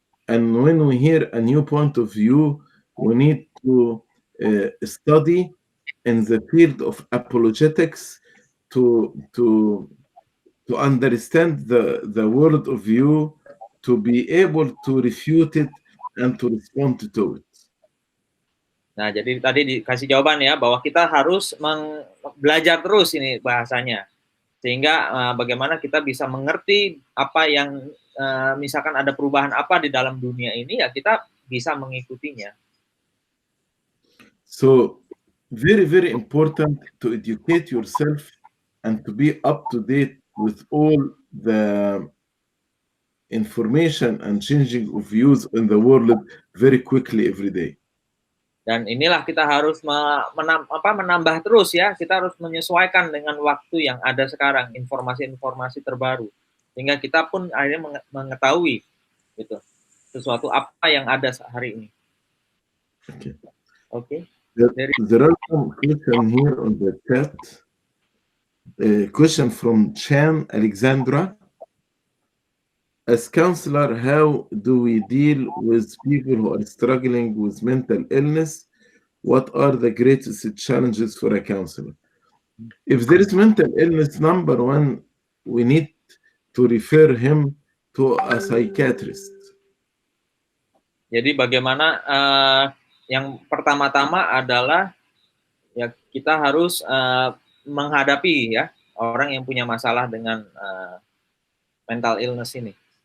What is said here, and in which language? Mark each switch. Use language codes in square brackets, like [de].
[en] And when we hear a new point of view, we need to study in the field of apologetics to understand the world of view, to be able to refute it and to respond to it. [id] Nah, jadi tadi dikasih jawaban ya bahwa kita harus belajar terus ini bahasanya, sehingga bagaimana kita bisa mengerti apa yang misalkan ada perubahan apa di dalam dunia ini ya kita bisa mengikutinya. [en] So very, very important to educate yourself and to be up to date with all the information and changing of views in the world very quickly every day. [id] Dan inilah kita harus menambah terus ya, kita harus menyesuaikan dengan waktu yang ada sekarang, informasi-informasi terbaru, sehingga kita pun akhirnya mengetahui gitu sesuatu apa yang ada hari ini. [en] Okay. Okay. There are some questions here on the chat. A question from Chan Alexandra. As counselor, how do we deal with people who are struggling with mental illness? What are the greatest challenges for a counselor? If there is mental illness, number one, we need to refer him to a psychiatrist. [id] Jadi bagaimana yang pertama-tama adalah ya kita harus menghadapi ya orang yang punya masalah dengan mental illness ini.